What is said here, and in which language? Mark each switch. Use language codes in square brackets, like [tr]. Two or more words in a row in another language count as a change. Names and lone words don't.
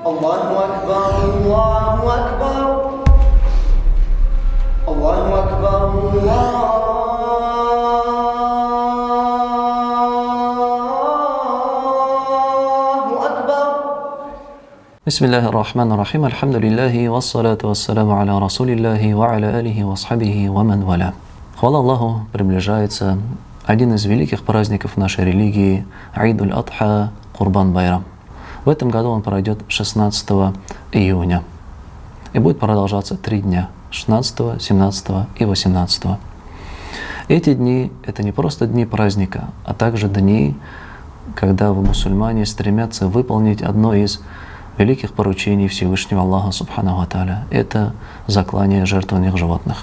[ar] الله أكبر، الله أكبر، الله أكبر، الله أكبر. بسم الله الرحمن الرحيم، الحمد لله، والصلاة والسلام على رسول الله، وعلى آله، وأصحابه، ومن والاه. [ru] Хвала Аллаху, приближается один из великих праздников нашей религии – Айд-уль-Адха, Курбан-Байрам. В этом году он пройдет 16 июня и будет продолжаться 3 дня – 16, 17 и 18. Эти дни – это не просто дни праздника, а также дни, когда мусульмане стремятся выполнить одно из великих поручений Всевышнего Аллаха [ar] سبحانه وتعالى – [ru] это заклание жертвенных животных.